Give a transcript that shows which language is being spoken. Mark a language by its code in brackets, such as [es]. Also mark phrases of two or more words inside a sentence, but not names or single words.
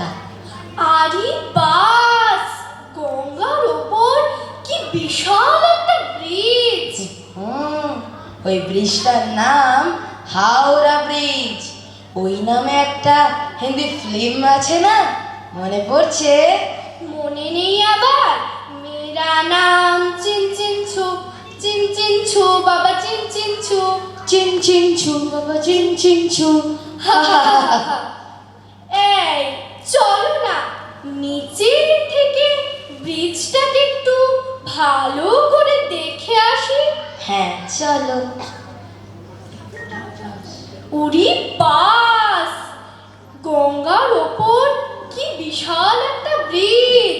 [bn] আরে বাস, গঙ্গার ওপর কি বিশাল একটা ব্রিজ! ওই ব্রিজটার নাম হাওড়া ব্রিজ। ওই নামে একটা হিন্দি ফিল্ম আছে না, মনে পড়ছে? মনে নেই আবার? [hi] मेरा नाम चिन चिन छू, चिन चिन छू बाबा, चिन चिन छू। चिन चिन छू बाबा, चिन चिन छू। [bn] এই চলো না, নিচের থেকে ব্রিজটাকে একটু ভালো করে দেখে আসি। হ্যাঁ চলো। উরি বাস, গঙ্গার ওপর কি বিশাল একটা ব্রিজ!